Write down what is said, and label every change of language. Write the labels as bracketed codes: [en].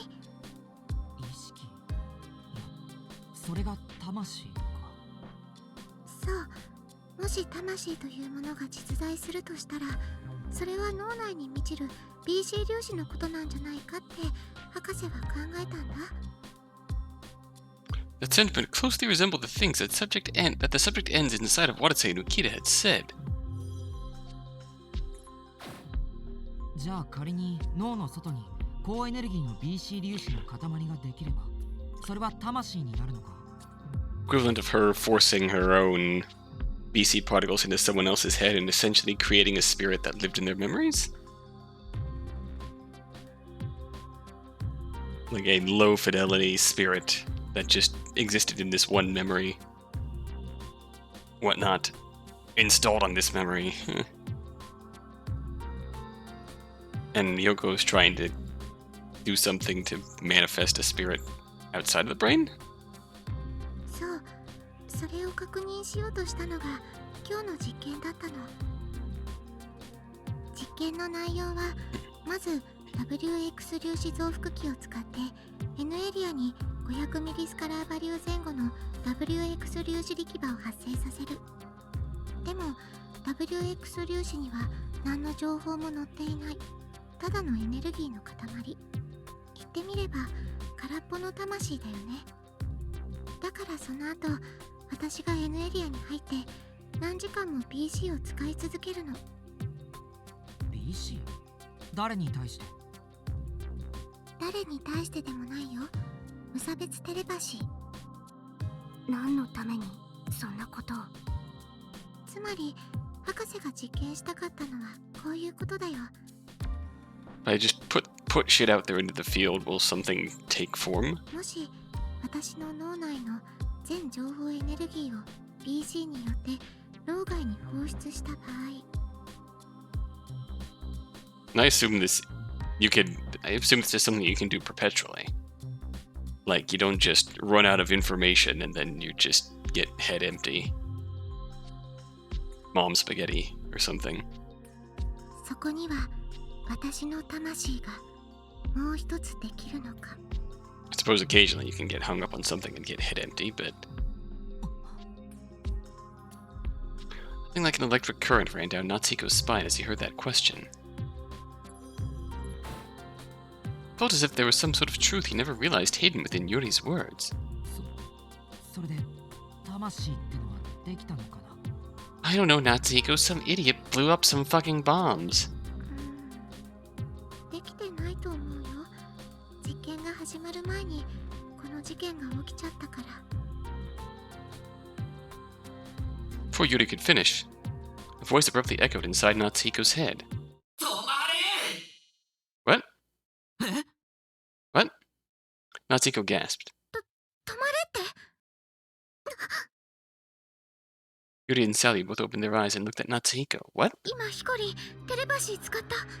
[ja] 意識。いや、それが魂か。そう。もし魂というものが実在するとしたら、それは脳内に満ちる BC 粒子のことなんじゃないかって博士は考えたんだ。 [en] That sentiment closely resembled the things that the subject ends inside of Watase and Ukita had said. [ja] じゃあ仮に脳の外に高エネルギーの BC 粒子の塊ができれば、それは魂になるのか。 [en] Equivalent of her forcing her own BC particles into someone else's head and essentially creating a spirit that lived in their memories? Like a low fidelity spirit that just existed in this one memory. Whatnot. Installed on this memory. And Miyoko's trying to do something to manifest a spirit outside of the brain? [ja] そう。それを確認しようとしたのが今日の実験だったの。実験の内容は、まず WX 粒子増幅器を使って N エリアに500ミリスカラーバリュー前後の WX 粒子力場を発生させる。でも WX 粒子には何の情報も載っていない。ただのエネルギーの塊。言ってみれば空っぽの魂だよね。だからその後、私が N エリアに入って何時間も BC を使い続けるの。 BC？ 誰に対して？誰に対してでもないよ。無差別テレパシー。何のためにそんなことを。つまり博士が実験したかったのはこういうことだよ。 [en] I just put shit out there into the field. Will something take form? [ja] もし私の脳内の全情報エネルギーを BC によって脳外に放出した場合。 [en] And I assume this it's just something you can do perpetually. Like, you don't just run out of information and then you just get head empty. Mom spaghetti or something. [ja] そこには私の魂がもう一つできるのか。 [en] I suppose occasionally you can get hung up on something and get head empty, but... Something like an electric current ran down Natsuhiko's spine as he heard that question. Felt as if there was some sort of truth he never realized hidden within Yuri's words. [ja] それで魂ってのはできたのかな。 [en] I don't know, Natsuhiko. Some idiot blew up some fucking bombs. [ja] できてないと思うよ。実験が始まる前にこの事件が起きちゃったから。 [en] Before Yuri could finish, a voice abruptly echoed inside Natsuhiko's head. [ja] 止まれ！ [en] What? [ja] え？ [en] What? Natsuhiko gasped. [ja] 止まれって。 [en] Yuri and Sally both opened their eyes and looked at Natsuhiko. What? [ja] 今ヒコリテレパシー使った。